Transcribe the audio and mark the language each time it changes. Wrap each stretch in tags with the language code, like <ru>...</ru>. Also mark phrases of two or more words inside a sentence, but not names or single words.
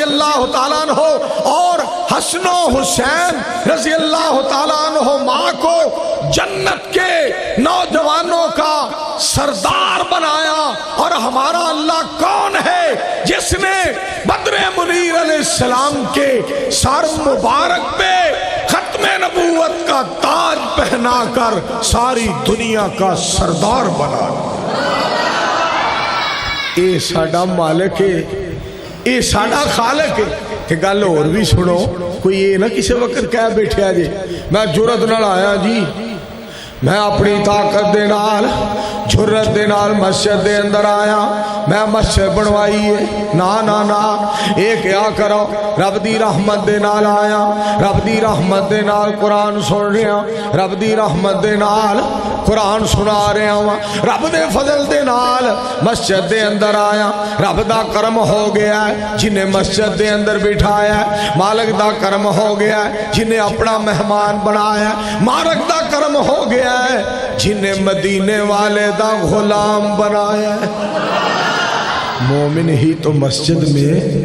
<ur>اللہ تعالیٰ عنہ اور حسن و حسین رضی اللہ تعالیٰ عنہ ماں کو جنت کے نوجوانوں کا سردار بنایا اور ہمارا اللہ کون ہے جس نے بدر منیر علیہ السلام کے سر مبارک پہ ختم نبوت کا تاج پہنا کر ساری دنیا کا سردار بنا</ur> <pa>اے ساڈا مالک ہے اے ساڈا خالق ہے کہ گل اور بھی سنو کوئی یہ نہ کسی وقت کہہ بیٹھیا جی میں جرت نال آیا جی میں اپنی طاقت دے نال جرت دے نال مسجد دے اندر آیا میں مسجد بنوائی ہے نا نا نا اے کیا کرو رب دی رحمت دے نال آیا رب دی رحمت دے نال قرآن سن رہا رب دی رحمت دے نال قرآن سنا رہا ہوں رب دے فضل دے نال مسجد دے اندر آیا رب دا کرم ہو گیا ہے جنہیں مسجد دے اندر بٹھایا ہے مالک دا کرم ہو گیا ہے جنہیں اپنا مہمان بنایا ہے مالک دا کرم ہو گیا ہے جنہیں مدینے والے دا غلام بنایا ہے</pa> <ur>مومن ہی تو مسجد میں</ur>